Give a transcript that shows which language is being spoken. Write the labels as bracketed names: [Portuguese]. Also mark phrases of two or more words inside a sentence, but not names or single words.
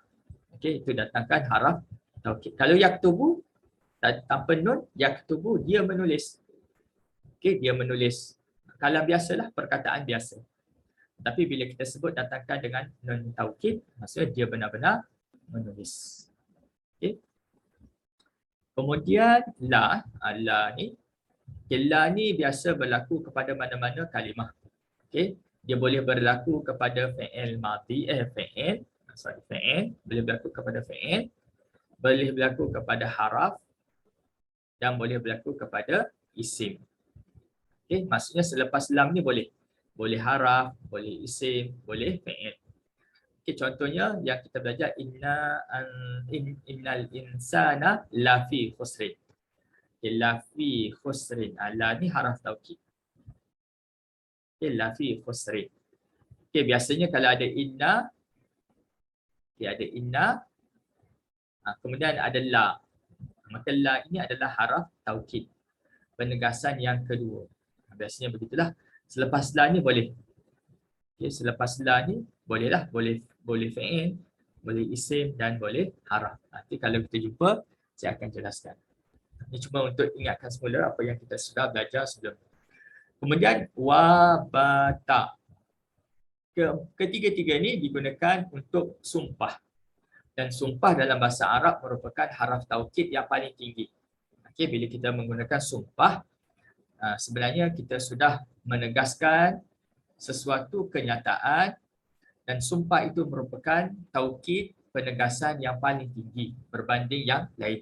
[Malay] Okey, itu datangkan haraf taukid. Kalau yaktubu tanpa nun, yaktubu dia menulis. Okey, dia menulis. Kalam biasalah, perkataan biasa. Tapi bila kita sebut datangkan dengan nun taukid, maksudnya dia benar-benar menulis. Okey. Kemudian la ni, la ni biasa berlaku kepada mana-mana kalimah. Okey, dia boleh berlaku kepada [Arabic] فعل ماض, [Malay] fi'il, boleh berlaku kepada fi'il, boleh berlaku kepada haraf dan boleh berlaku kepada isim. Okey, maksudnya selepas lam ni boleh. Boleh haraf, boleh isim, boleh fi'il. Okey, contohnya yang kita belajar [Arabic] إن الإنسان لفي خسر. [Malay] Okay, [Arabic] لفي خسر. [Malay] La ni haraf taukid. Okay, [Arabic] لفي خسر. [Malay] Okay, biasanya kalau ada inna, kemudian ada la. Maka la ini adalah haraf taukid, penegasan yang kedua. Biasanya begitulah. Selepas la ni boleh. Okay, selepas la ni bolehlah, boleh fi'il, boleh isim dan boleh haraf. Nanti kalau kita jumpa, saya akan jelaskan. Ini cuma untuk ingatkan semula apa yang kita sudah belajar sebelum. Kemudian wabata. Ketiga-tiga ni digunakan untuk sumpah. Dan sumpah dalam bahasa Arab merupakan haraf taukid yang paling tinggi. Okay, bila kita menggunakan sumpah, sebenarnya kita sudah menegaskan sesuatu kenyataan dan sumpah itu merupakan taukid, penegasan yang paling tinggi berbanding yang lain.